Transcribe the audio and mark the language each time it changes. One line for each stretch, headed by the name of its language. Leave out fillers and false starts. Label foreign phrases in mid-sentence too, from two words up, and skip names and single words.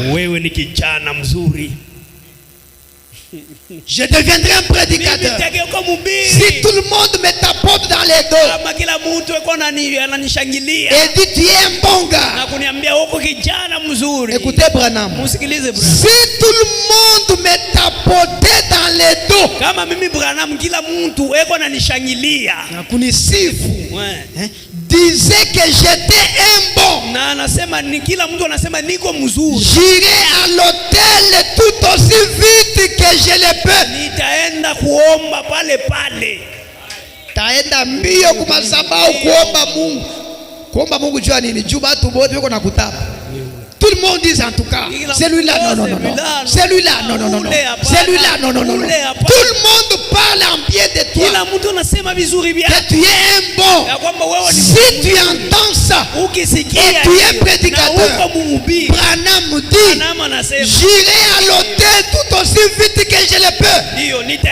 French: Je deviendrai un prédicateur si tout le monde me tapote dans les dos et dit, tu es un bon gars. Écoutez Branham, si tout le monde me tapotait dans les dos bravo.
Swahili: Kama mimi Branham kila mtu eko ananishangilia na kunisifu.
French: Disait que j'étais un bon.
Swahili: Na anasema ni kila mtu anasema niko mzuri.
French: J'irai à l'hôtel tout aussi vite que je le peux.
Swahili: Nitaenda kuomba pale pale. Taenda mbio kwa madhabahu kuomba Mungu. Kuomba Mungu jua nini? Jua watu wote wako nakutapa.
French: Tout le monde dit en tout cas, celui-là, non. Celui-là, non. Celui-là, non. Tout le monde parle en bien de toi. Que tu es un bon. Si tu entends ça, et tu es prédicateur, Branham dit, j'irai à l'hôtel tout aussi vite que je le peux.